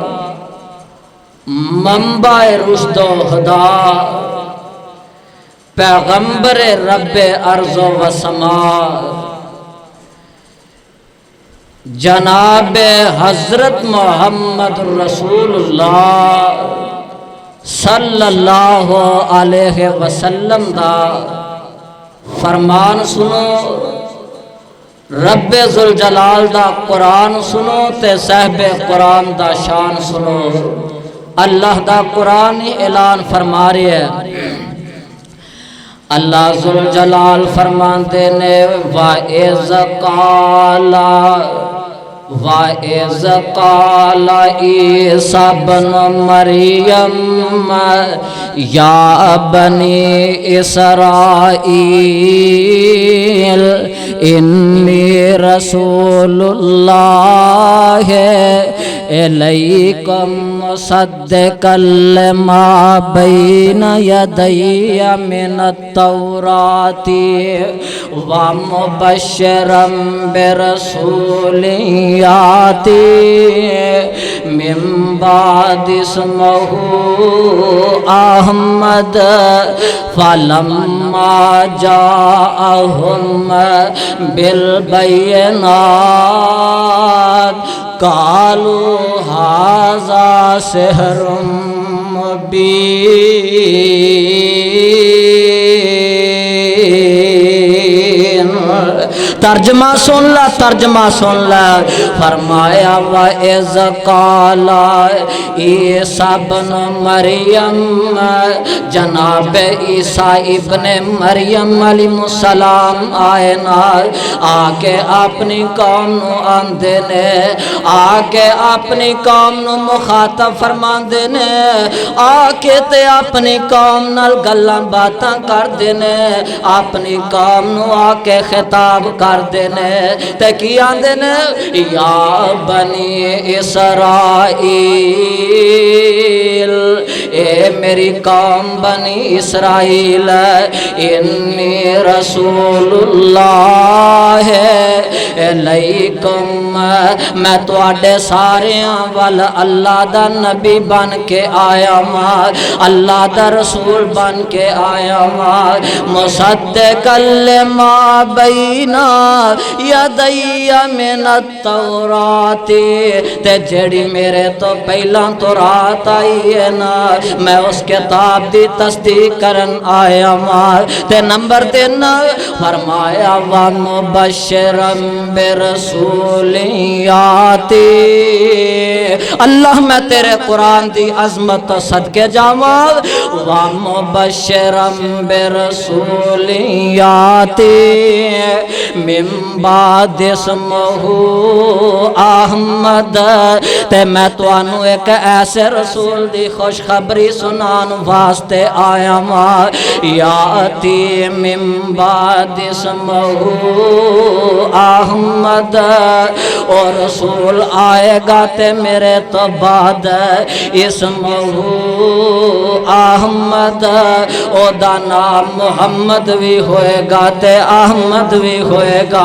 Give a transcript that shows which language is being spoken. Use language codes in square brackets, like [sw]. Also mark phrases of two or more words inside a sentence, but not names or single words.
[ur] منبع رشد و ہدا پیغمبر رب ارض و سما [pa] جناب حضرت محمد رسول اللہ [ar] صلی اللہ علیہ وسلم [pa] دا فرمان سنو، رب ذوالجلال دا قرآن سنو تے صاحب قرآن دا شان سنو۔ اللہ دا قرآن اعلان فرما رہے ہے، اللہ ذوالجلال فرماتے نے وَإِذْ [ar] قَالَ عِیسیٰ ابْنُ مَرْیَمَ یا بنی اسرائیل انی رسول اللہ الیکم مصدقا لما بین یدی من التوراۃ ومبشرا برسول یاتی من بعد اسمہ احمد فلما جاءہم بالبینات قالوا ھذا سحر مبین۔ [pa] ترجمہ سن لا، ترجمہ سن لا، فرمایا [ar] وَإِذْ قَالَ عِیسیٰ ابْنُ مَرْیَمَ، [pa] جناب عیسیٰ ابن مریم [ar] علیہ السلام [pa] آئے نا، آکے اپنی قوم نو آندے نے، آکے اپنی قوم نو مخاطب فرماندے نے، آکے تے اپنی قوم نال گلاں باتاں کر دے نے، اپنی قوم نو آکے خطاب کر دینے تے کی آندے نے [ar] یا بنی [pa] اسرائیل، اے میری قوم بنی اسرائیل، [ar] انی رسول اللہ علیکم، [pa] میں تواڈے ساریاں وال اللہ دا نبی بن کے آیا ماں، اللہ دا رسول بن کے آیا ماں، [ar] مصدقا لما بین یدی من التوراۃ، [pa] تے جڑی میرے تو پہلا تورات آئی ہے نا، میں اس کتاب دی تصدیق کرن آیا ماں، تے نمبر 3 فرمایا [ar] وَمُبَشِّرًا بِرَسُولٍ یاتی، [pa] اللہ میں تیرے قرآن دی عظمت صدقے جاواں، [ar] وَمُبَشِّرًا بِرَسُولٍ یاتی من بعد اسمہ [pa] احمد، تے میں توانو ایک ایسے رسول دی خوشخبری سنان واسطے آیا ماں، [ar] یاتی من بعد اسمہ احمد، [pa] اور رسول آئے گا تے میرے تو [ar] بعد اسمہ احمد، [pa] او دا نام محمد بھی ہوئے گا تے احمد بھی ہوئے گا۔